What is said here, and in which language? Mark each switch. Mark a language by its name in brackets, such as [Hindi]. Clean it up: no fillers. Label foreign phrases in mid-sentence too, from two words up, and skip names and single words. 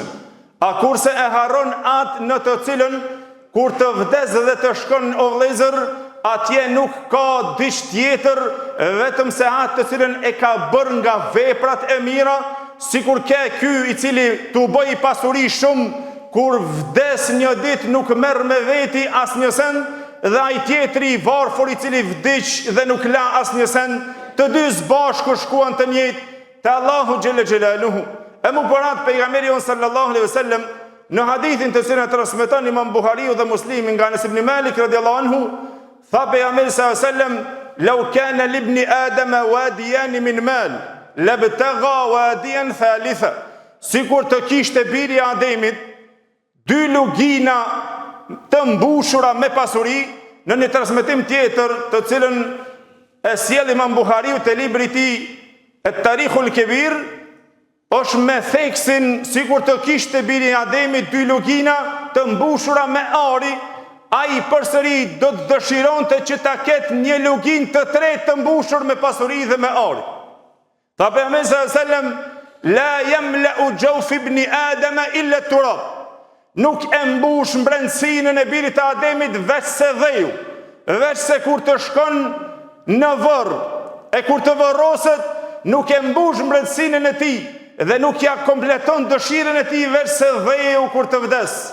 [Albanian] A kurse e harron atë në të cilën kur të vdes dhe të shkon o vëllezër, atje nuk ka diç tjetër vetëm se atë të cilën e ka bërë nga veprat e mira, sikur ke ky i cili t'u bëj pasuri shumë, kur vdes një ditë nuk merr me veti asnjë send, dhe ai tjetri i varfër i cili vdiq dhe nuk la asnjë send, të dy bashku shkuan të njëjtë te Allahu [Arabic] جل جلاله. [Albanian] E mubarak pejgamberi [Arabic] صلى الله عليه وسلم [Albanian] në hadithin të cilin e transmeton Imam Buhariu dhe Muslimi nga Anas ibn Malik [Arabic] رضي الله عنه, [Albanian] tha pejgamberi [Arabic] صلى الله عليه وسلم لو كان لابن آدم واديان من مال لابتغى واديا ثالثا. [Albanian] Sikur të kishte biri i Ademit dy lugina të mbushura me pasuri, në një transmetim tjetër të cilën e sjell Imam Buhariu te libri i tij At-Tarikhul Kebir, është me theksin sikur të kishte biri i Ademit dy lugina të mbushura me ari, ai përsëri do të dëshironte që ta ketë një luginë të tretë të mbushur me pasuri dhe me ari. Tha pejgamberi [Arabic] صلى الله عليه وسلم, لا يملأ جوف ابن آدم إلا التراب. [Albanian] Nuk e mbush mbrendësinën e birit të Ademit veç se dheju, veç se kur të shkon në vërr, e kur të vërroset, nuk e mbush mbrendësinën e tij dhe nuk ja kompleton dëshirën e tij veç se dheju kur të vdes.